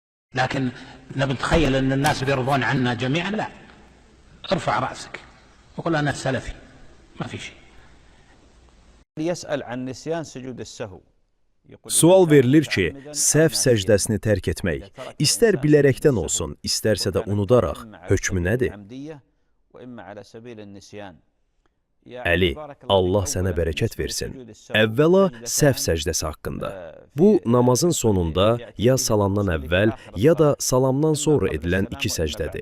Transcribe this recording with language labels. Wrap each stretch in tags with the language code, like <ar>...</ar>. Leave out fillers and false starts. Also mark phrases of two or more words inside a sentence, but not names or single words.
<ar>لكن نتخيل أن الناس بيرضون عنا جميعا، لا. ارفع رأسك وقل أنا سلفي، ما في شيء. يسأل عن نسيان سجود السهو.</ar> <az>Sual verilir ki, səhv səcdəsini tərk etmək, istər bilərəkdən olsun, istərsə də unudaraq, hökmü nədir? Əli, Allah sənə bərəkət versin. Əvvəla, səhv səcdəsi haqqında. Bu, namazın sonunda ya salamdan əvvəl, ya da salamdan sonra edilən iki səcdədir.</az>